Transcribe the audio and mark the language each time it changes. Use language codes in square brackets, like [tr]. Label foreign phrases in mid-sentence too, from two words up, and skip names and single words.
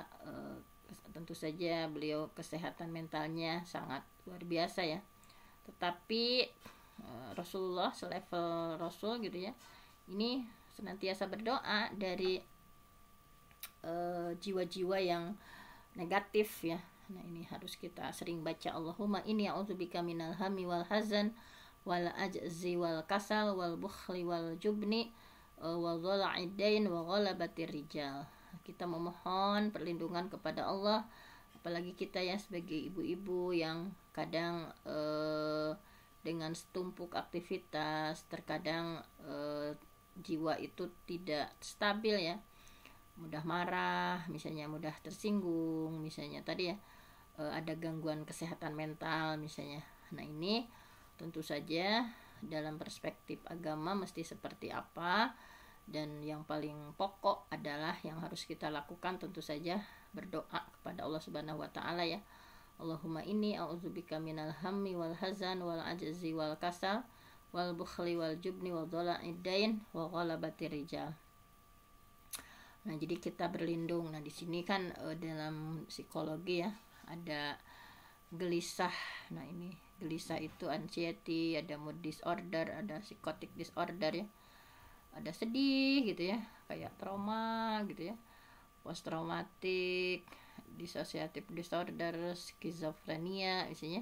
[id] Tentu saja beliau kesehatan mentalnya sangat luar biasa ya, tetapi Rasulullah selevel Rasul gitu ya, ini senantiasa berdoa dari jiwa-jiwa yang negatif ya. Nah, ini harus kita sering baca, [ar] اللهم إني أعوذ بك من الهم والحزن والعجز والكسل والبخل والجبن وضلع الدين وغلبة الرجال. [id] Kita memohon perlindungan kepada Allah, apalagi kita ya sebagai ibu-ibu yang kadang dengan setumpuk aktivitas, terkadang jiwa itu tidak stabil ya, mudah marah misalnya, mudah tersinggung misalnya tadi ya, ada gangguan kesehatan mental misalnya. Nah, ini tentu saja dalam perspektif agama mesti seperti apa, dan yang paling pokok adalah yang harus kita lakukan tentu saja berdoa kepada Allah [ar] سبحانه وتعالى [id] ya. [ar] اللهم إني أعوذ بك من الهم والحزن والعجز والكسل والبخل والجبن وضلع الدين وغلبة الرجال. [id] Nah, jadi kita berlindung. Nah, di sini kan dalam psikologi ya ada gelisah. Nah, ini gelisah itu anxiety, ada [en] mood disorder, [id] ada [en] psychotic disorder [id] ya, ada sedih gitu ya, kayak trauma gitu ya, [en] post traumatic dissociative disorder, [id] skizofrenia misalnya.